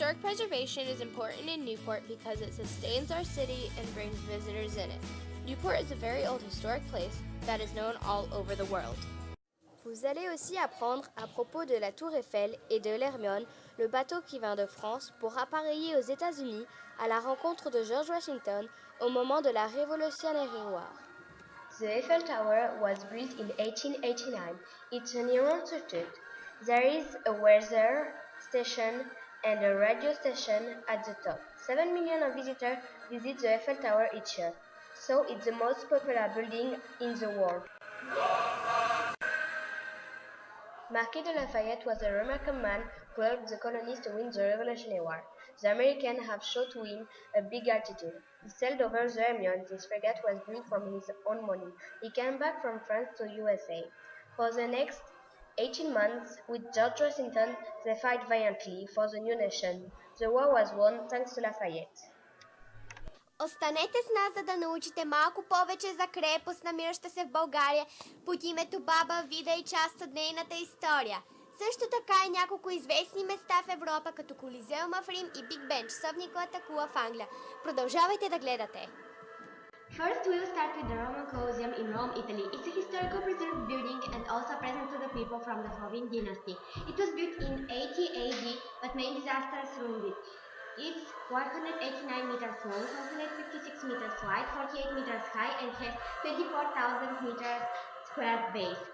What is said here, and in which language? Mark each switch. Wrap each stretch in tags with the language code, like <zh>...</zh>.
<en>preservation is important in Newport because it sustains our city and brings visitors in it. Newport is a very old historic place that is known all over the world.</en> <fr>Vous allez aussi apprendre à propos de la Tour Eiffel et de l'Hermione, le bateau qui vint de France pour appareiller aux États-Unis à la rencontre de George Washington au moment de la Révolutionnaire War.</fr> <en>The Eiffel Tower was built in 1889. It's an immense structure. There is a weather station and a radio station at the top. 7 million of visitors visit the Eiffel Tower each year, so it's the most popular building in the world. Marquis de Lafayette was a remarkable man who helped the colonists to win the Revolutionary War. The Americans have shown to him a big altitude. He sailed over the Hermione. This frigate was built from his own money. He came back from France to USA. For the next 18 months, with George Washington, they fought valiantly for the new nation. The war was won thanks to Lafayette.</en> <bg>Останете с нас, за да научите малко повече за крепост, намираща се в България под името Баба Вида и част от нейната история. Също така и няколко известни места в Европа, като Колизеума в Рим и Биг Бен, часовниковата кула в Англия. Продължавайте да гледате!</bg> <en>First, we will start with the Roman Colosseum in Rome, Italy. It's a historical preserved building and also present to the people from the Fagan dynasty. It was built in 80 AD, but main disasters ruined it. It's 189 meters long, 156 meters wide, 48 meters high, and has 24,000 meters square base.</en>